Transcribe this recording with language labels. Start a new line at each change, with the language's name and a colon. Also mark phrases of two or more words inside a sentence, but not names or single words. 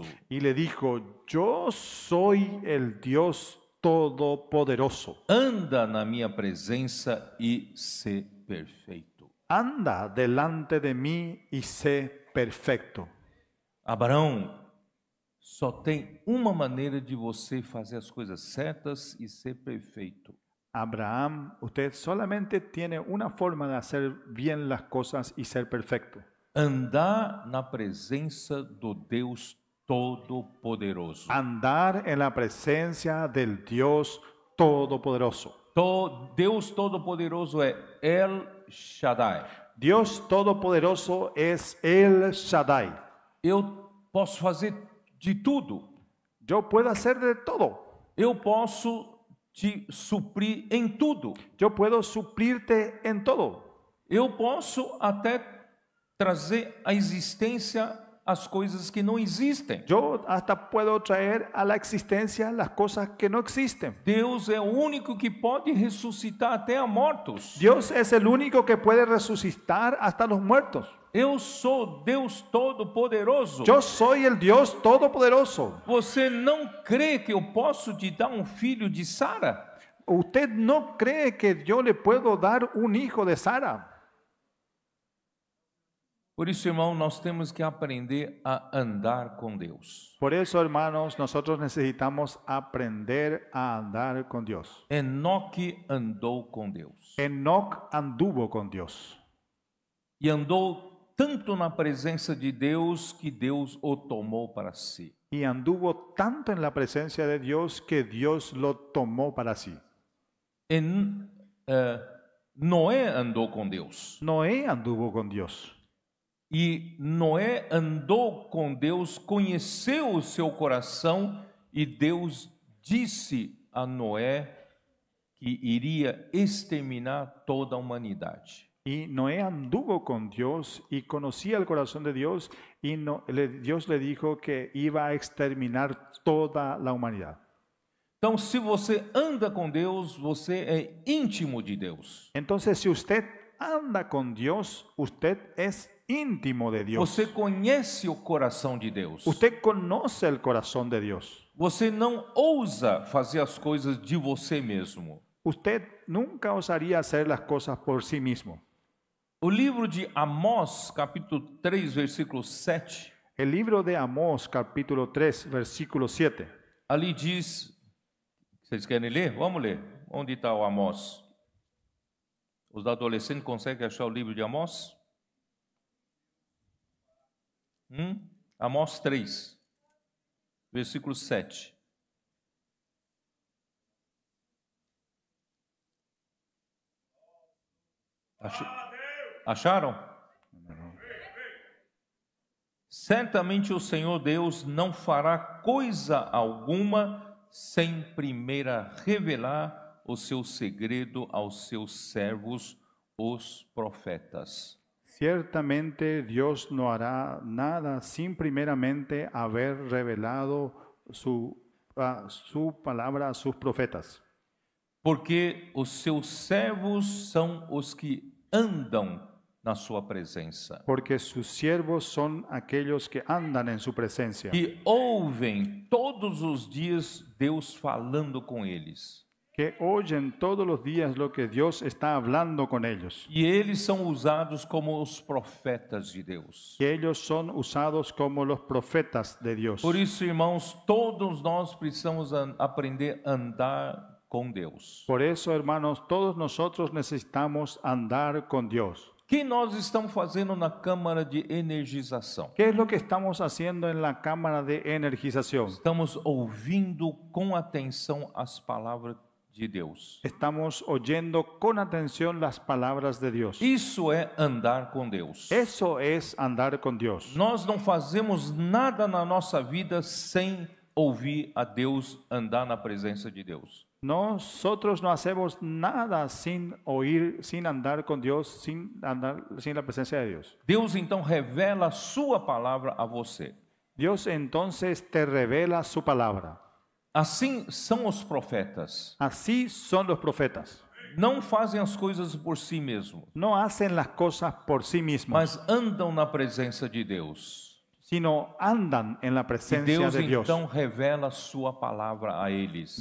Spanish: Y le dijo: Yo soy el Dios Todopoderoso.
Portuguese: Anda na minha presença e sê perfeito.
Spanish: Anda delante de mí y sé perfecto.
Portuguese: Abraão, só tem uma maneira de você fazer as coisas certas e ser perfeito.
Spanish: Abraham, usted solamente tiene una forma de hacer bien las cosas y ser perfecto.
Portuguese: Andar na presença do Deus Todo-Poderoso.
Spanish: Andar en la presencia del Dios Todopoderoso.
Portuguese: Deus Todo-Poderoso é El Shaddai.
Spanish: Dios Todopoderoso es El Shaddai.
Portuguese: Eu posso fazer de tudo.
Spanish: Yo puedo hacer de todo.
Portuguese: Eu posso te suprir em tudo.
Spanish: Yo puedo suplirte en todo.
Portuguese: Eu posso até trazer à existência as coisas que não existem.
Spanish: Yo hasta puedo traer a la existencia las cosas que no existen.
Portuguese: Deus é o único que pode ressuscitar até a mortos.
Spanish: Dios es el único que puede resucitar hasta los muertos.
Portuguese: Eu sou Deus Todo-Poderoso.
Spanish: Yo soy el Dios Todopoderoso.
Portuguese: Você não crê que eu posso te dar um filho de Sara?
Spanish: ¿Usted no cree que yo le puedo dar un hijo de Sara?
Portuguese: Por isso, irmão, nós temos que aprender a andar com Deus.
Spanish: Por eso, hermanos, nosotros necesitamos aprender a andar con Dios.
Portuguese: Enoque andou com Deus.
Spanish: Enoc anduvo con Dios.
Portuguese: E andou tanto na presença de Deus que Deus o tomou para si.
Spanish: Y anduvo tanto en la presencia de Dios que Dios lo tomó para sí.
Portuguese: Noé andou com Deus.
Spanish: Noé anduvo con Dios.
Portuguese: E Noé andou com Deus, conheceu o seu coração e Deus disse a Noé que iria exterminar toda a humanidade.
Spanish: Y Noé anduvo con Dios y conocía el corazón de Dios y Dios le dijo que iba a exterminar toda la humanidad.
Portuguese: Então, se você anda com Deus, você é íntimo de Deus.
Spanish: Entonces, si usted anda con Dios, usted es íntimo de Dios.
Portuguese: Você conhece o coração de Deus.
Spanish: Usted conoce el corazón de Dios.
Portuguese: Você não ousa fazer as coisas de você mesmo.
Spanish: Usted nunca osaría hacer las cosas por sí mismo.
Portuguese: O livro de Amós, capítulo 3, versículo 7.
Spanish: El libro de Amós, capítulo 3, versículo 7.
Portuguese: Ali diz, vocês querem ler? Vamos ler. Onde está o Amós? Os adolescentes conseguem achar o livro de Amós? Amós 3, versículo 7. Acharam? Certamente o Senhor Deus não fará coisa alguma sem primeiro revelar o seu segredo aos seus servos, os profetas.
Spanish: Ciertamente Dios no hará nada sin primeramente haber revelado su palabra a sus profetas.
Portuguese: Porque os seus servos são os que andam na sua presença.
Spanish: Porque sus siervos son aquellos que andan en su presencia.
Portuguese: Que ouvem todos os dias Deus falando com eles.
Spanish: Que oyen todos los días lo que Dios está hablando con ellos.
Portuguese: E eles são usados como os profetas de Deus.
Spanish: Que ellos son usados como los profetas de Dios.
Portuguese: Por isso, irmãos, todos nós precisamos aprender a andar com Deus.
Spanish: Por eso, hermanos, todos nosotros necesitamos andar con Dios.
Portuguese: O que nós estamos fazendo na câmara de energização?
Spanish: ¿Qué es lo que estamos haciendo en la cámara de energización?
Portuguese: Estamos ouvindo com atenção as palavras de Deus.
Spanish: Estamos oyendo con atención las palabras de Dios.
Portuguese: Isso é andar com Deus.
Spanish: Eso es andar con Dios.
Portuguese: Nós não fazemos nada na nossa vida sem ouvir a Deus, andar na presença de Deus.
Spanish: Nosotros no hacemos nada sin oír, sin andar con Dios, sin la presencia de Dios.
Portuguese: Deus então revela a sua palavra a você.
Spanish: Dios entonces te revela su palabra.
Portuguese: Assim são os profetas.
Spanish: Así son los profetas.
Portuguese: Não fazem as coisas por si mesmos,
Spanish: No hacen las cosas por sí mismos,
Portuguese: mas andam na presença de Deus.
Spanish: sino andan en la
Portuguese: E
Spanish: presencia
Portuguese: Deus
Spanish: de Dios.
Portuguese: então revela a sua palavra a eles.